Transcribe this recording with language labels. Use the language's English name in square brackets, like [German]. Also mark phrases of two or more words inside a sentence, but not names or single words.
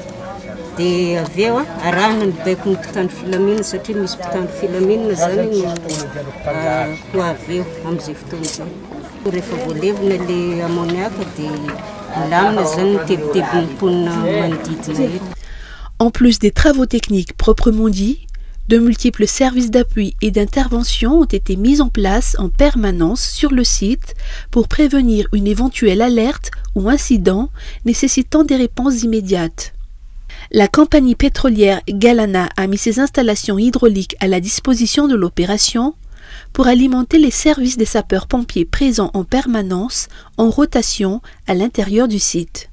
[Malagasy] Dia avy eo arahana ny baiko ny mpitandro filaminana satria misy mpitandro filaminana zany ho avy eo amin'izay fotoana izay. Rehefa voalevina ilay amoniaka dia milamina zany ny tebotebon'ny mponina manodidina eto. [French] En plus des travaux techniques proprement dits, de multiples services d'appui et d'intervention ont été mis en place en permanence sur le site pour prévenir une éventuelle alerte ou incident nécessitant des réponses immédiates. La compagnie pétrolière Galana a mis ses installations hydrauliques à la disposition de l'opération pour alimenter les services des sapeurs-pompiers présents en permanence, en rotation à l'intérieur du site.